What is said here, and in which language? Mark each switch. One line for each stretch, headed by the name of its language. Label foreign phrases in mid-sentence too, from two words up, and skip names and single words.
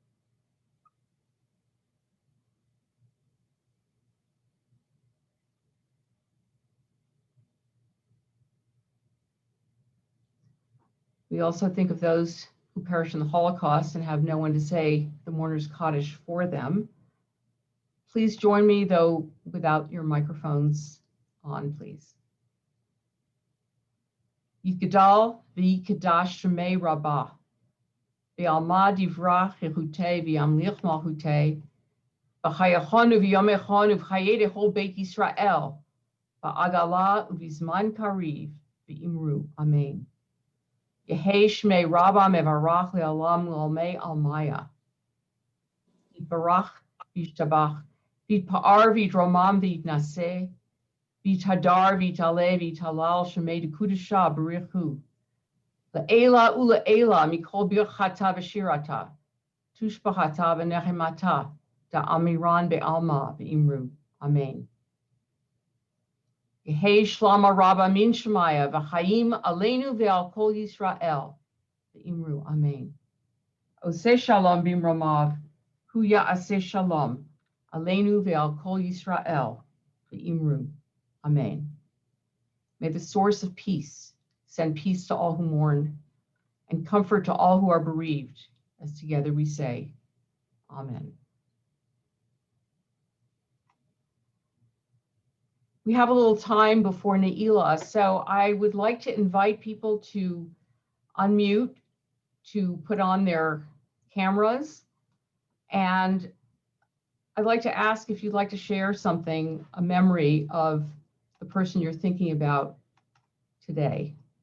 English: We also think of those who perished in the Holocaust and have no one to say the mourner's Kaddish for them. Please join me, though, without your microphones on, please.
Aramaic: יתגדל ויתקדש שמיה רבא בעלמא די ברא כרעותיה וימליך מלכותיה בחייכון וביומיכון ובחיי דכל בית ישראל, בעגלא ובזמן קריב ואמרו. Amen. יהא שמיה רבא מברך לעלם ולעלמי עלמיא. יתברך וישתבח ויתפאר ויתרומם ויתנשא ויתהדר ויתעלה ויתהלל שמיה דקודשא בריך הוא. לעלא ולעלא מכל ברכתא ושירתא תשבחתא ונחמתא דאמירן בעלמא ואמרו. Amen. יהא שלמא רבא מן שמיא וחיים עלינו ועל כל ישראל ואמרו. Amen.
Hebrew: עושה שלום במרומיו הוא יעשה שלום עלינו ועל כל ישראל ואמרו. Amen.
English: May the source of peace send peace to all who mourn and comfort to all who are bereaved, as together we say, Amen. We have a little time before Neilah, so I would like to invite people to unmute, to put on their cameras, and I'd like to ask if you'd like to share something, a memory of the person you're thinking about today.